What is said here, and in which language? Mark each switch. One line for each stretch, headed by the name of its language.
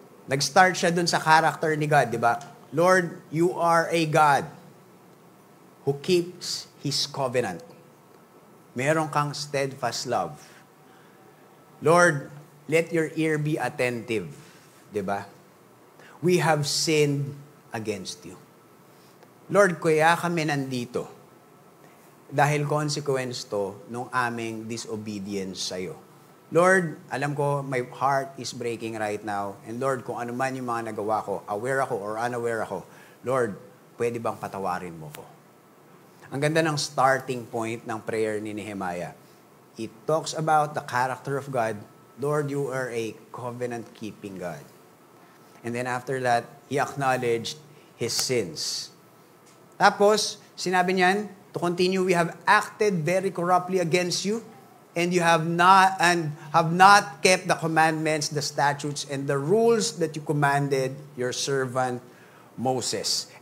Filipino: Nag-start siya dun sa character ni God, diba?
English: Lord, you are a God who keeps His covenant.
Filipino: Meron kang
English: steadfast love. Lord, let your ear be attentive. Diba? We have sinned against you.
Filipino: Lord, kaya kami nandito dahil consequence to nung aming disobedience sa'yo.
English: Lord,
Filipino: alam ko
English: my heart is breaking right now.
Filipino: And Lord, kung ano man yung mga nagawa ko, aware ako or unaware ako, Lord, pwede bang patawarin mo ko? Ang ganda ng starting point ng prayer ni Nehemiah.
English: It talks about the character of God. Lord, you are a covenant-keeping God. And then after that, he acknowledged his sins.
Filipino: Tapos, sinabi niyan,
English: to continue, we have acted very corruptly against you, and you have not kept the commandments, the statutes, and the rules that you commanded your servant Moses.